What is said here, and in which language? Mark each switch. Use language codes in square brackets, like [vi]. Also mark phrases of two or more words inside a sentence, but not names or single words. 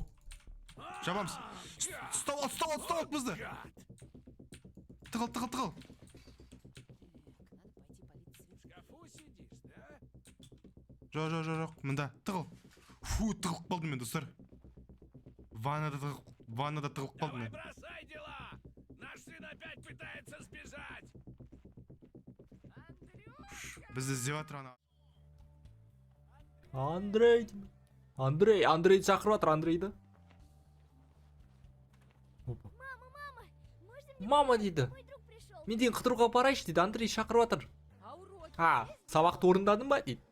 [kk] Жабамыз. Ұстап ал бізді. Тығыл. Жоқ, мында, тығыл. Фу, тығылып қалдым мен, достар. Ваннада тығылып қалдым мен. [ru] Бросай дела! Наш сын опять пытается сбежать! [kk] Бізді іздеп жатыр ана. Андрей шақырып жатыр, Андрейді. Мама дейді. Мен деген қыдыруға барайшы дейді, Андрей шақырып жатыр. Сабақты орындадың ба дейді.